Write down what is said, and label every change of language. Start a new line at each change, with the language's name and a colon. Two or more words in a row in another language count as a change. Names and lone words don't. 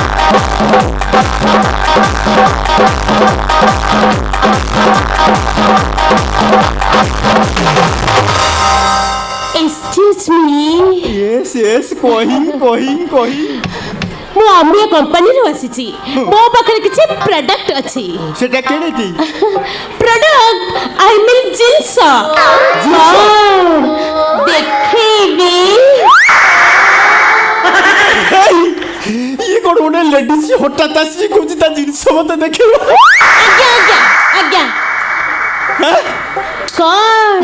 English: Excuse me. Yes, yes,
Odia: କହି ମୁଁ ଅମୀୟ କମ୍ପାନୀରୁ ଆସିଛି ମୋ ପାଖରେ କିଛି ପ୍ରଡକ୍ଟ ଅଛି সেটা কেড়েটি ପ୍ରଡକ୍ଟ
English: I mean
Odia: ଜିନିଷ ଦେଖେଇବି ଇଏ କଣ ଗୋଟେ ଲେଡିଜ ହଠାତ୍ ଆସିକି କହୁଛି ତା ଜିନିଷ ମତେ ଦେଖେଇବ ଆଜ୍ଞା କଣ